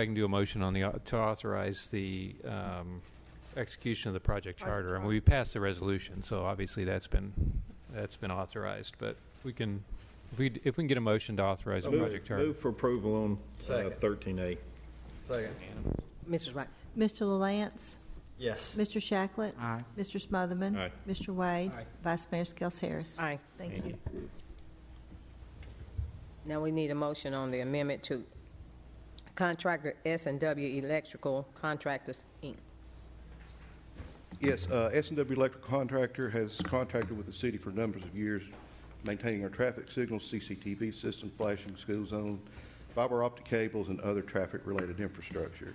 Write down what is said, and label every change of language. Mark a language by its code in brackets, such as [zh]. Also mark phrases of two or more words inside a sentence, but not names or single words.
[en] and do a motion on to authorize the execution of the project charter, and we passed the resolution, so obviously that's been authorized. But we can, if we can get a motion to authorize the project charter. Move for approval on 13A. Second. Mrs. Wright. Mr. LaLance? Yes. Mr. Shacklet? Aye. Mr. Smotherman? Aye. Mr. Wade? Vice Mayor Skels Harris? Aye. Thank you. Now we need a motion on the amendment to contractor S&W Electrical Contractors, Inc. Yes, S&W Electric Contractor has contracted with the city for numbers of years, maintaining our traffic signals, CCTV system, flashing school zone, fiber optic cables, and other traffic-related infrastructure.